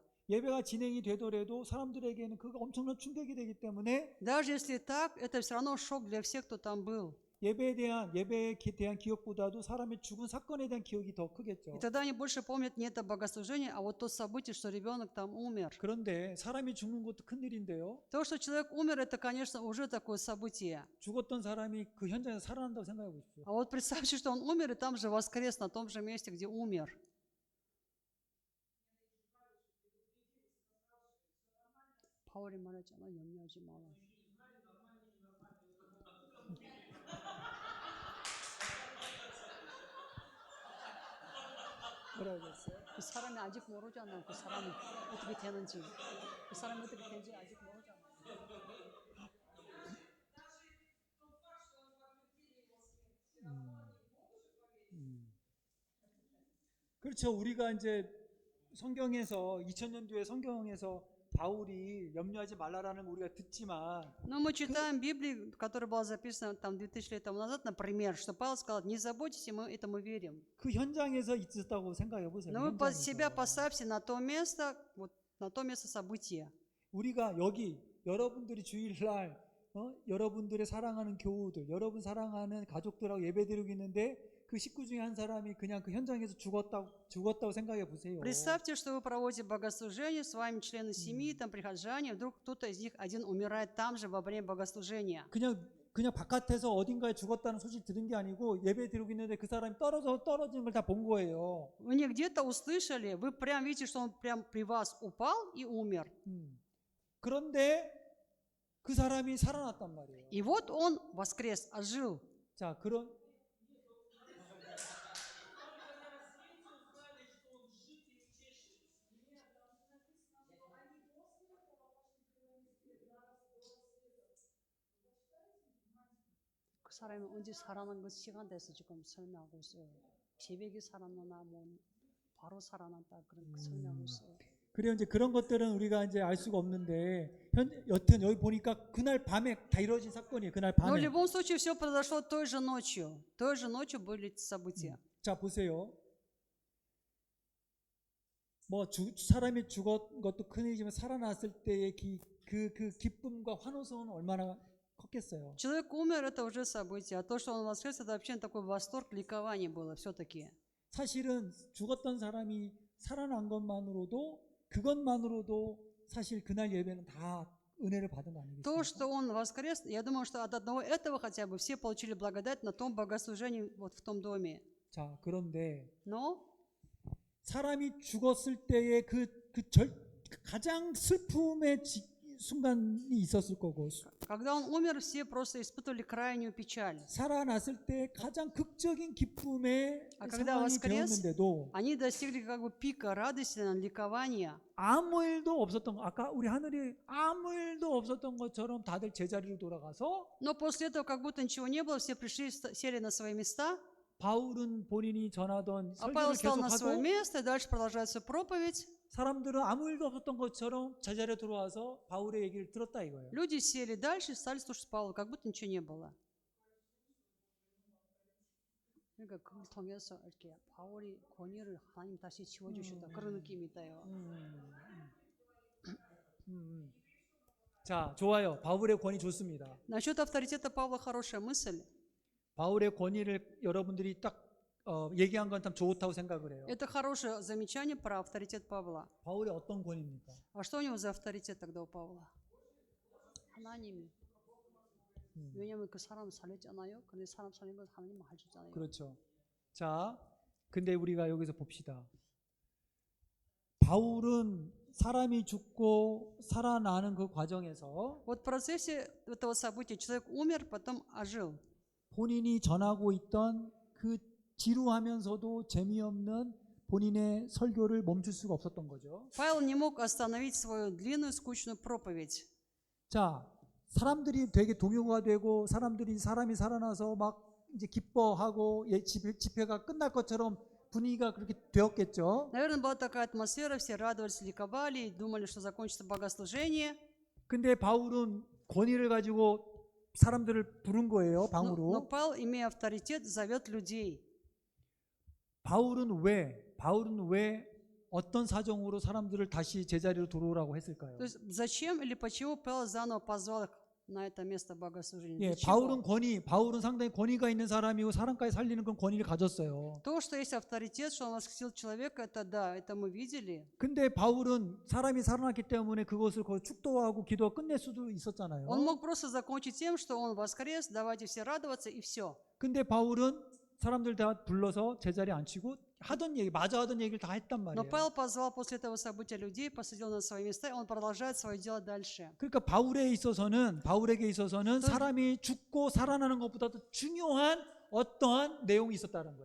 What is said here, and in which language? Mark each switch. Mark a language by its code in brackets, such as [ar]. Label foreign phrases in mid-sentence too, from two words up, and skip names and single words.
[ko] 예배가 진행이 되더라도 사람들에게는 그거 엄청난 충격이 되기 때문에 [ru] Даже если так, это все равно шок для всех, кто там был. [ko] 예배에 대한 기억보다도 사람의 죽은 사건에 대한 기억이 더 크겠죠. [ru] И тогда они больше помнят не это богослужение, а вот то событие, что ребенок там умер. [ko] 그런데 사람이 죽는 것도 큰일인데요. [ru] То, что человек умер, это, конечно, уже такое событие. [ko] 죽었던 사람이 그 현장에서 살아난다고 생각해 보십시오. [ru] А вот представьте, что он умер, и там же воскрес, на том же месте, где умер. [ko] 바울이 말했잖아, 염려하지 마라. 뭐라고 했어요? 그 사람이 아직 모르잖아. 그 사람이 어떻게 되는지. 그 사람이 어떻게 되는지 아직 모르잖아. 그렇죠. 우리가 이제 성경에서 2000년 뒤에 성경에서 바울이 염려하지 말라라는 거 우리가 듣지만 [ru] Но мы читаем Библию, которая была записана там 2000 лет тому назад, например, что Павел сказал, не заботьтесь, и мы этому верим. [ko] 그 현장에서 있었다고 생각해 보세요. [ru] Но вы под [ko] 현장에서. [ru] себя поставьте на то место, вот на то место события. [ko] 우리가 여기 여러분들이 주일날 여러분들의 사랑하는 교우들, 여러분 사랑하는 가족들하고 예배드리고 있는데 그 식구 중에 한 사람이 그냥 그 현장에서 죽었다고 생각해 보세요. [ru] Представьте, что вы проводите богослужение, с вами члены семьи, там прихожане, вдруг кто-то из них один умирает там же во время богослужения. [ko] 그냥 바깥에서 어딘가에 죽었다는 소식 들은 게 아니고 예배드리고 있는데 그 사람이 떨어지는 걸 다 본 거예요. [ru] Вы не где-то услышали, вы прям видите, что он прям при вас упал и умер. [ko] 그런데 그 사람이 살아났단 말이에요. [ru] И вот он воскрес, ожил. [ko] 자, 그런 그 사람이 언제 살아난 그 시간 돼서 지금 설명하고 있어요. 새벽에 살아나나 뭐 바로 살아났다 그런 설명하고 있어요. 그래요. 이제 그런 것들은 우리가 이제 알 수가 없는데 여튼 여기 보니까 그날 밤에 다 이루어진 사건이에요. 그날 [ru] Но в [ko] 밤에. [ru] любом случае все произошло той же ночью. Той же ночью были эти события. [ko] 자, 보세요. 뭐 사람이 죽은 것도 큰일이지만 살아났을 때의 그 기쁨과 환호성은 얼마나 컸겠어요. [ru] Человек умер, это уже событие. А то, что он воскрес, это вообще такой восторг, ликование было все-таки. [ko] 사실은 죽었던 사람이 살아난 그것만으로도 사실 그날 예배는 다 은혜를 받은 거 아니겠습니까? [ru] То, что он воскрес, я думаю, что от одного этого хотя бы все получили благодать на том богослужении вот в том доме. [ko] 자, 그런데 [ru] Но [ko] 사람이 죽었을 때의 가장 슬픔의 순간이 있었을 거고 [ru] когда он умер, все просто испытывали крайнюю печаль. [ko] 살아났을 때 가장 극적인 기쁨의 [ru] А когда [ko] 상황이 [ru] воскрес, [ko] 되었는데도 [ru] они достигли как бы пика радости, ликования. [ko] 아무 일도 없었던 거, 아까 우리 하늘이 아무 일도 없었던 것처럼 다들 제자리로 돌아가서 [ru] Но после этого как будто ничего не было, все пришли, сели на свои места, [ko] 바울은 본인이 전하던 [ru] а Павел [ko] 설교를 [ru] встал на свое [ko] 계속하고 [ru] место, и дальше продолжает свою проповедь. [ko] 사람들은 아무 일도 없었던 것처럼 제자리에 들어와서 바울의 얘기를 들었다 이거예요. [ru] Люди сели дальше, стали слушать Павла, как будто ничего не было. [ko] 그러니까 그걸 통해서 이렇게 바울이 권위를 하나님 다시 지워주셨다 그런 느낌이 있다요. 자, 좋아요. 바울의 권위 좋습니다. [ru] Насчет авторитета Павла хорошая мысль. [ko] 바울의 권위를 여러분들이 딱 얘기한 건 참 좋다고 생각을 해요. [ru] Это хорошее замечание про авторитет Павла. [ko] 바울의 어떤 권위입니까? [ru] А что у него за авторитет тогда у Павла? [ko] 하나님이. 왜냐면 그 사람 살렸잖아요. 근데 사람 살린 건 하나님 해주잖아요. 그렇죠. 자, 근데 우리가 여기서 봅시다. 바울은 사람이 죽고 살아나는 그 과정에서 [ru] Вот в процессе этого события человек умер, потом ожил. [ko] 본인이 전하고 있던 그 지루하면서도 재미없는 본인의 설교를 멈출 수가 없었던 거죠. [ru] Павел не мог остановить свою длинную, скучную проповедь. [ko] 자, 사람들이 되게 동요가 되고 사람이 살아나서 막 이제 기뻐하고 집회가 끝날 것처럼 분위기가 그렇게 되었겠죠. [ru] Наверное, была такая атмосфера, все радовались, ликовали, думали, что закончится богослужение. [ko] 근데 바울은 권위를 가지고 사람들을 부른 거예요, [ru] Но [ko] 방으로. [ru] Павел, имея авторитет, зовет людей. [ko] 바울은 왜 어떤 사정으로 사람들을 다시 제자리로 돌아오라고 했을까요? [ru] То есть зачем или почему Павел заново позвал их на это место богослужения? [ko] 예, [ru] Для чего? [ko] 바울은 상당히 권위가 있는 사람이고 사람까지 살리는 그런 권위를 가졌어요. [ru] То, что есть авторитет, что он воскресил человека, это да, это мы видели. [ko] 근데 바울은 사람이 살아났기 때문에 그것을 거의 축도하고 기도가 끝낼 수도 있었잖아요. [ru] Он мог просто закончить тем, что он воскрес, давайте все радоваться и все. [ko] 근데 바울은 사람들 다 불러서 제자리에 앉히고 마저 하던 얘기를 다 했단 [ru] Но [ko] 말이에요. [ru] Павел позвал после этого события людей, посадил на свои места, и он продолжает свое дело дальше. [ko] 그러니까 바울에게 있어서는 사람이 죽고 살아나는 것보다도 중요한 어떠한 내용이 있었다는 거예요.